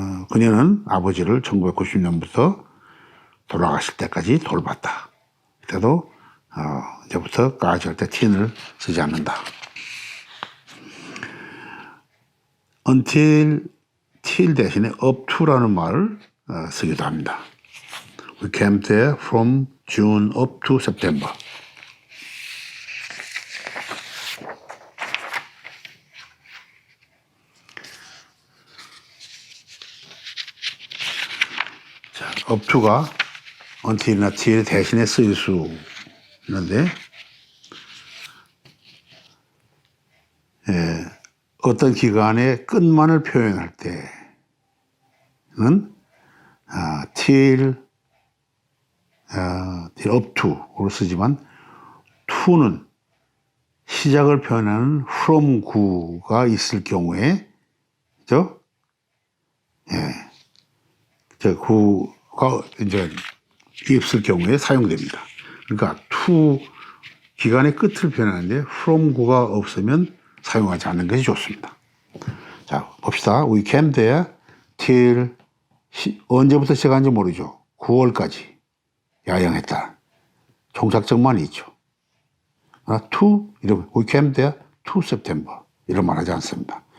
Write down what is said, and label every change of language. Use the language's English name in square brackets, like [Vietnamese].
[Korean] 그녀는 아버지를 1990년부터 돌아가실 때까지 돌봤다. 그때도 이제부터 까지 할 때 till을 쓰지 않는다. until till 대신에 up to라는 말을 쓰기도 합니다. [English] We camped there from June up to September. [Korean] 자, up to가 until이나 till 대신에 쓰일 수 있는데 어떤 기간의 끝만을 표현할 때는 till up to로 쓰지만 to는 시작을 표현하는 from 구가 있을 경우에 구가 이제 있을 경우에 사용됩니다. 그러니까 to 기간의 끝을 표현하는데 from 구가 없으면 사용하지 않는 것이 좋습니다. 자, 봅시다. [English] We came there till [Korean] 언제부터 시작한지 모르죠. 9월까지 야영했다. 종착점만 있죠. [English] to [Korean] 이러면 [English] We came there to September [Korean] 이런 말 하지 않습니다.